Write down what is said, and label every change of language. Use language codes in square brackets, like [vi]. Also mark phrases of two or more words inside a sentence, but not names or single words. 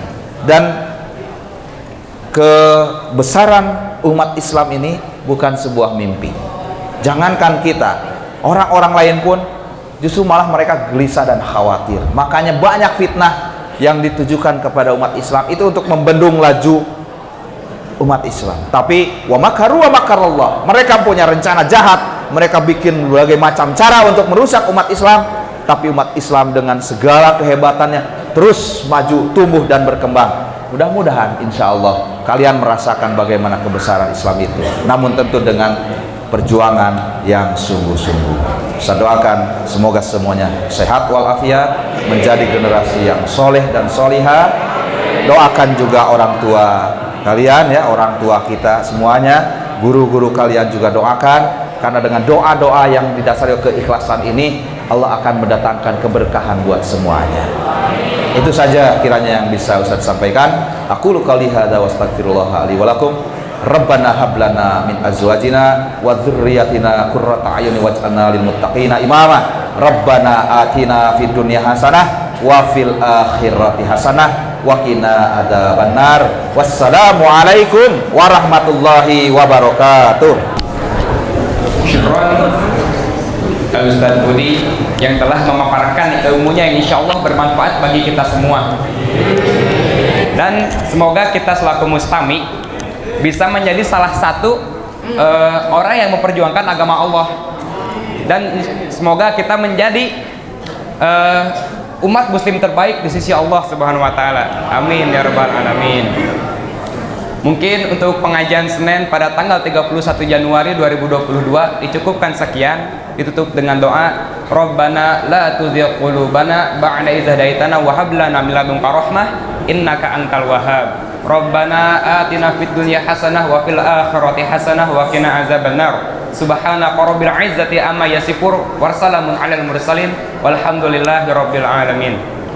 [id] Dan kebesaran umat Islam ini bukan sebuah mimpi. Jangankan kita, orang-orang lain pun justru malah mereka gelisah dan khawatir. Makanya banyak fitnah yang ditujukan kepada umat Islam itu untuk membendung laju umat Islam. [ar] Tapi ومكروا ومكر الله, [id] mereka punya rencana jahat, mereka bikin berbagai macam cara untuk merusak umat Islam, tapi umat Islam dengan segala kehebatannya terus maju, tumbuh dan berkembang. Mudah-mudahan [ar] إن شاء الله [id] kalian merasakan bagaimana kebesaran Islam itu, namun tentu dengan perjuangan yang sungguh-sungguh. Saya doakan semoga semuanya sehat walafiat, menjadi generasi yang soleh dan solihah. Doakan juga orang tua kalian ya, orang tua kita semuanya, guru-guru kalian juga doakan, karena dengan doa-doa yang didasari keikhlasan ini Allah akan mendatangkan keberkahan buat semuanya. Itu saja kiranya yang bisa Ustaz sampaikan. [ar] أقول قولي هذا وأستغفر الله لي ولكم. ربنا هب لنا من أزواجنا وذرياتنا قرة أعين واجعلنا للمتقين إماما. ربنا آتنا في الدنيا حسنة وفي الآخرة حسنة وقنا عذاب النار. والسلام عليكم ورحمة الله وبركاته. Syukran. [id] Al-Ustaz Budi yang telah memaparkan ilmunya yang [ar] إن شاء الله [id] bermanfaat bagi kita semua. Dan semoga kita selaku mustami bisa menjadi salah satu orang yang memperjuangkan agama Allah, dan semoga kita menjadi umat muslim terbaik di sisi Allah [ar] سبحانه وتعالى. آمين يا رب العالمين. [id] Mungkin untuk pengajian Senin pada tanggal 31 Januari 2022 dicukupkan sekian, ditutup dengan doa [ar] ربنا لا تزغ قلوبنا بعد إذ هديتنا وهب لنا من لدنك رحمة إنك أنت الوهاب. ربنا آتنا في الدنيا حسنة وفي الآخرة حسنة وقنا عذاب النار. سبحانك رب العزة عما يصفون وسلام على المرسلين والحمد لله رب العالمين.